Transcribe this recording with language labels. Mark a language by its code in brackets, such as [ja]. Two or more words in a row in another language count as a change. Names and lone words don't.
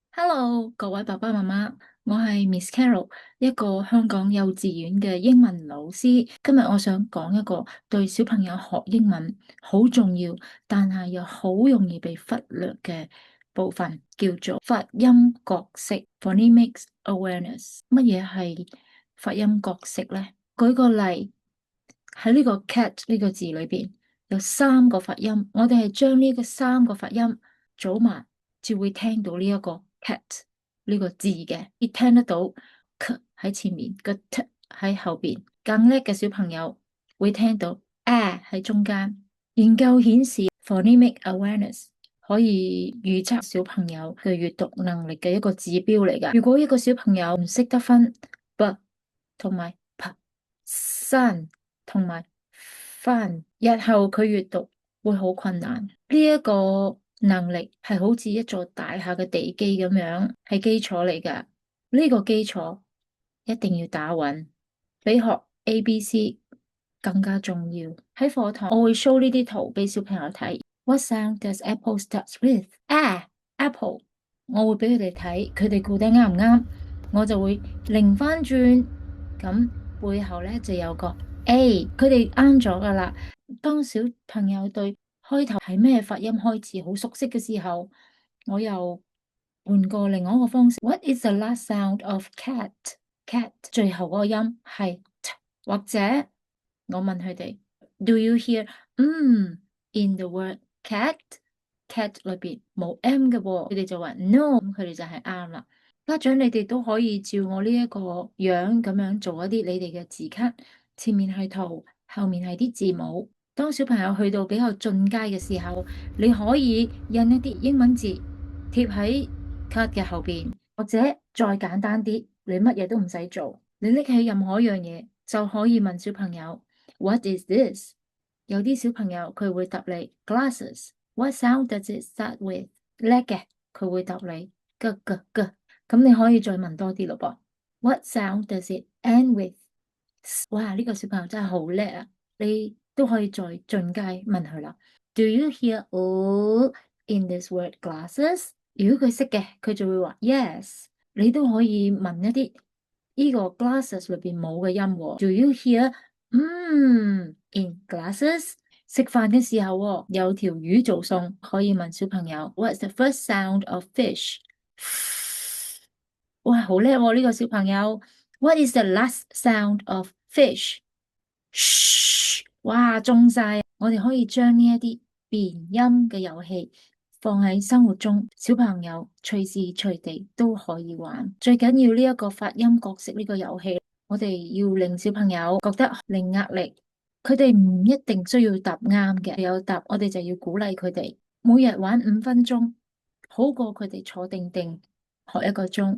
[yue] Hello，各位爸爸媽媽，我係 Miss Carol，一個香港幼稚園嘅英文老師。今日我想講一個對小朋友學英文好重要，但係又好容易被忽略嘅部分，叫做發音角色 [en] （phonemic awareness）。 [yue] 乜嘢係發音角色呢？舉個例，喺呢個 cat 呢個字裏邊有三個發音，我哋係將呢個三個發音組埋，就會聽到呢一個 cat 呢個字嘅。你聽得到 k 喺前面，個 t 喺後邊。更叻嘅小朋友會聽到 a 喺中間。研究顯示 [en] phonemic awareness [yue] 可以預測小朋友嘅閱讀能力嘅一個指標嚟㗎。如果一個小朋友唔識得分 b 同埋 p、san 同埋翻，日後佢閱讀會好困難。呢一個能力係好似一座大廈嘅地基咁樣，係基礎嚟㗎。呢個基礎一定要打穩，比學 ABC 更加重要。喺課堂我會 show 呢啲圖俾小朋友睇。 [en] What sound does apple starts with？ [yue] apple。我會俾佢哋睇，佢哋估得啱唔啱？我就會擰翻轉，咁背後咧就有個 A，佢哋啱咗噶啦。當小朋友對開頭係咩發音開始好熟悉嘅時候，我又換過另外一個方式。 [en] What is the last sound of cat？ [yue] cat 最後嗰個音係 t，或者我問佢哋 ， [en] Do you hear in the word cat？ [yue] cat 裏邊冇 m 嘅喎，佢哋就話 no，咁佢哋就係啱啦。家長你哋都可以照我呢一個樣咁樣做一啲你哋嘅字卡，前面係圖，後面係啲字母。當小朋友去到比較進階嘅時候，你可以印一啲英文字貼喺卡嘅後邊，或者再簡單啲，你乜嘢都唔使做，你拎起任何一樣嘢就可以問小朋友 [en] What is this？ [yue] 有啲小朋友佢會答你 Glasses。 [en] What sound does it start with？ [yue] 叻嘅，佢會答你嘅。咁你可以再問多啲咯噃。 [en] What sound does it end with？ [yue] 哇，呢個小朋友真係好叻啊！你都可以再進階問佢啦。 [en] Do you hear all in this word glasses？ [yue] 如果佢識嘅，佢就會話 yes。你都可以問一啲呢個 glasses 裏邊冇嘅音喎。 [en] Do you hear in glasses？ [yue] 食飯嘅時候有條魚做餸，可以問小朋友 [en] What's the first sound of fish？ [yue] 哇，好叻喎！呢個小朋友。 [en] What is the last sound of fish？ [yue] 噓，哇，中晒！我哋可以將呢一啲變音嘅遊戲放喺生活中，小朋友隨時隨地都可以玩。最緊要呢一個發音角色呢個遊戲，我哋要令小朋友覺得零壓力，佢哋唔一定需要答啱嘅，有答我哋就要鼓勵佢哋，每日玩5分鐘，好過佢哋坐定定學1個鐘。